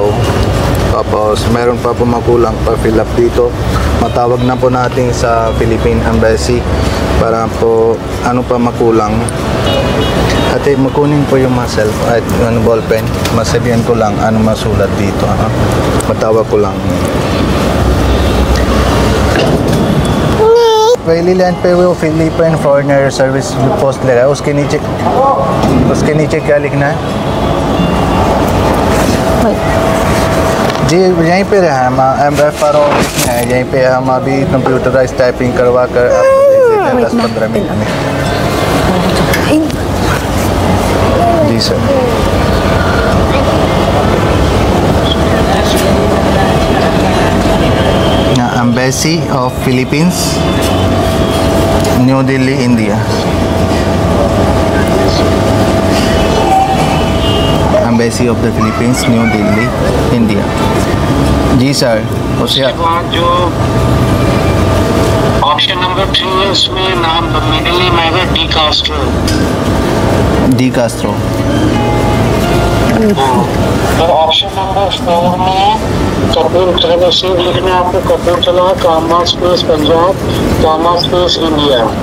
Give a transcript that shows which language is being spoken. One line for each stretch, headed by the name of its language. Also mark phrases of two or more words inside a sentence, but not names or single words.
Filipino: Tapos meron pa po makulang pa fill up dito. Matawag na po natin sa Philippine Embassy para po ano pa makulang. Ate, makunin po yung muscle at ballpen. Masabihan ko lang ano masulat dito. Matawag ko lang.
Hindi: पहली लाइन पे वो
English: Philippine Foreigner Service Post
Hindi: ले रहा है, उसके नीचे क्या लिखना है? जी यहीं पे रहा है, हम FRO लिखना है, यहीं पे हम अभी
English: computerize typing
Hindi: करवा कर आपको भेज देते हैं 10-15 मिनट में। जी सर।
English: Embassy of Philippines, New Delhi, India. Embassy of the Philippines, New Delhi, India.
Hindi: जी सर। उसके बाद जो
English: option number
Hindi: 3 है उसमें नाम
English: middle name
Hindi: आएगा डी कास्ट्रो। डी कास्ट्रो। तो
English: option number
Hindi: 4 में कपूरथला से लिखना है आपको, कपूरथला
English: comma space
Hindi: पंजाब
English: comma space
Hindi: इंडिया।